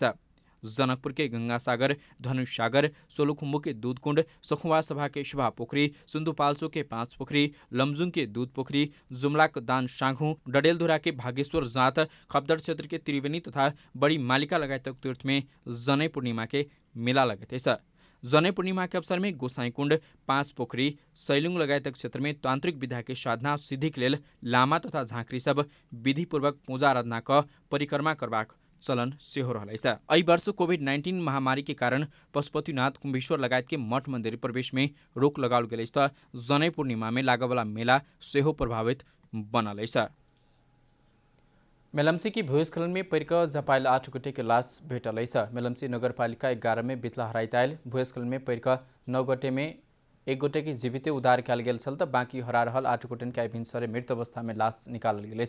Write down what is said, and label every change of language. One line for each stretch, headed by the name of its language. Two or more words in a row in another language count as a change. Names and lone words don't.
Maithili: जनकपुर के गंगासागर, धनुष सागर, सोलुखुम्बु के दूध कुंड, सखुवा सभा के शुभा पोखरी, सिन्धुपाल्चोक के 5 पोखरी, लमजुङ के दूध पोखरी, जुम्लाक दान साँघु, डडेलधुरा के भागेश्वर जात, खप्दर क्षेत्र के त्रिवेणी तथा बड़ी मालिका लगायत तीर्थ में जनै पूर्णिमा के मेला लगेछ। जनै पूर्णिमा के अवसर में गोसाई कुंड, 5 पोखरी, सैलुङ लगायत क्षेत्र में तांत्रिक विधा के साधना सिद्धिक लेल लामा तथा झाँक्री सब विधिपूर्वक पूजा आराधना क परिक्रमा करबाक चलन सेहो रहलेछ। एहि वर्ष कोभिड-19 महामारी के कारण पशुपतिनाथ कुम्भेश्वर लगायत के मठ मंदिर प्रवेश में रोक लगाओल गेलेछ त जनै पूर्णिमा में लागेवाला मेला सेहो प्रभावित बनलेछ। मेलम्ची की भूस्खलन में परिक झपाइल 8 गोटे के लाश भेटलेछ। मेलम्ची नगरपालिका 11 में बितला हराइताइल भूस्खलन में परिक 9 गोटे में 1 गोटे की जीवित उद्धार कैल गेल छल त बाँकी हरा रहल 8 गोटे के भिनसरे मृत अवस्था में लाश निकालल गेलेछ।